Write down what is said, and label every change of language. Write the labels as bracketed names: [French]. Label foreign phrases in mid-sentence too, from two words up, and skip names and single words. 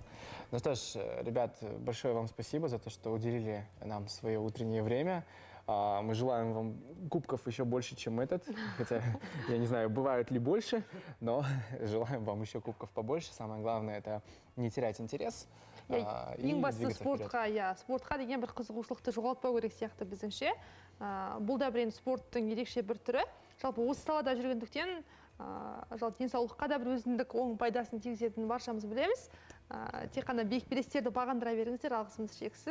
[Russian] Ну что ж, ребят, большое вам спасибо за то, что уделили нам свое утреннее время. Мы желаем вам кубков еще больше, чем этот. Хотя, я не знаю, бывают ли больше, но желаем вам еще кубков побольше. Самое главное — это не терять интерес. [Kazakh] Ең бастысы спортқа деген бір қызығушылықты жоғалтпау керек сияқты біздіңше. Бұл да бір спорттың ерекше бір түрі. Жалпы осы салада жүргендіктен, жалпы денсаулыққа да бір өзіндік оң пайдасын тигізетінін баршамыз білеміз. Тек қана биік белестерді бағындыра беріңіздер, алғысымыз шексіз.